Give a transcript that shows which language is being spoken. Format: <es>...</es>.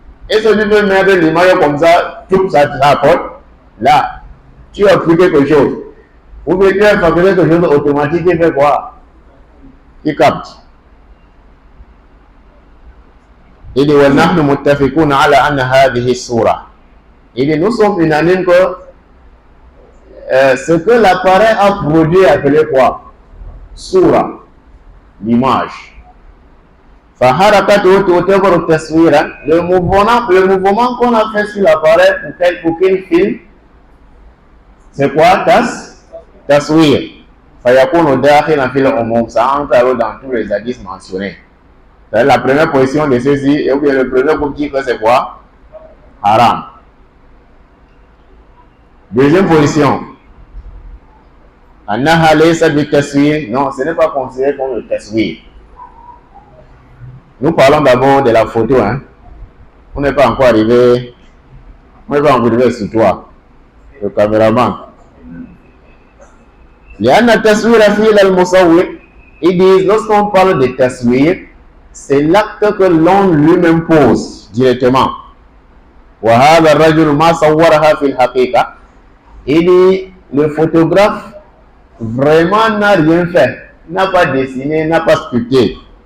<fr>Est-ce que tu peux mettre l'image comme ça, tout ça te rapporte? Là, tu as pris quelque chose. Ou bien tu as fabriqué quelque chose automatique qui fait quoi? Qui capte. Il dit</fr> <ar>وَنَحْنُ مُتَّفِقُونَ عَلَى أَنَّ هَذِهِ السُّورَةِ.</ar> <fr>Il dit nous sommes unanimes que ce que l'appareil a produit appelé quoi? Soura, l'image.</fr> <ar>فَحَرَكَتُهُ تُعْتَبَرُ تَصْوِيرًا.</ar> <fr>Le mouvement qu'on a fait sur l'appareil pour qu'il filme, c'est quoi?</fr> <ar>Taswir. فَيَكُونُ دَاخِلًا فِي الْعُمُومِ.</ar> <fr>Ça entre alors dans tous les hadiths mentionnés. C'est la première position de ceci, et bien le premier groupe dit que c'est quoi? Haram. Deuxième position.</fr> <ar>Annaha laysa bitaswir.</ar> <fr>Non, ce n'est pas considéré comme le taswir. Nous parlons d'abord de la photo, hein. On n'est pas encore arrivé sur toi, le caméraman.</fr> <ar>لأن التصوير فعل المصور.</ar> <fr>Ils disent, lorsqu'on parle de taswir, c'est l'acte que l'homme lui-même pose directement.</fr> <ar>وهذا الرجل ما صورها في الحقيقة.</ar> <fr>Il dit, le photographe vraiment n'a rien fait, n'a pas dessiné, n'a pas sculpté.</fr>